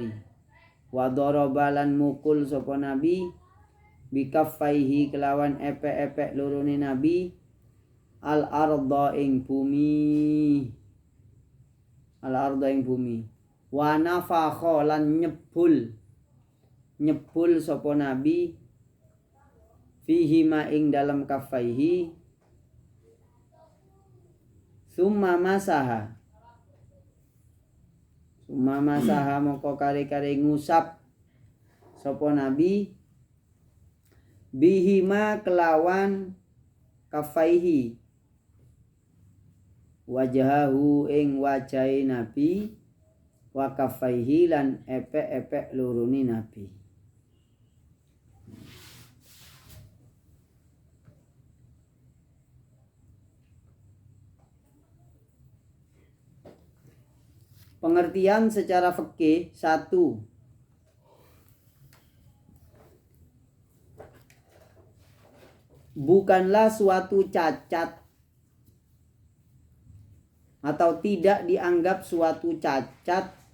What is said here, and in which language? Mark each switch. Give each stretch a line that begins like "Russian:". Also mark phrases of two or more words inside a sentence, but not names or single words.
Arabic: وضرب
Javanese: lan mukul sapa nabi bikafaihi kelawan epek-epek lorone nabi
Arabic: الأرض
Javanese: ing bumi.
Arabic: ونفخ
Javanese: lan nyebul sapa nabi
Arabic: فيهما
Javanese: ing dalam kafaihi.
Arabic: ثم مسح
Javanese: moko kare-kare ngusap sapa nabi
Arabic: بهما
Javanese: kelawan kafaihi wajahahu ing wajahe nabi
Arabic: وكفيه
Javanese: lan epek-epek lorone nabi.
Indonesian: Pengertian secara fikih 1. Bukanlah suatu cacat atau tidak dianggap suatu cacat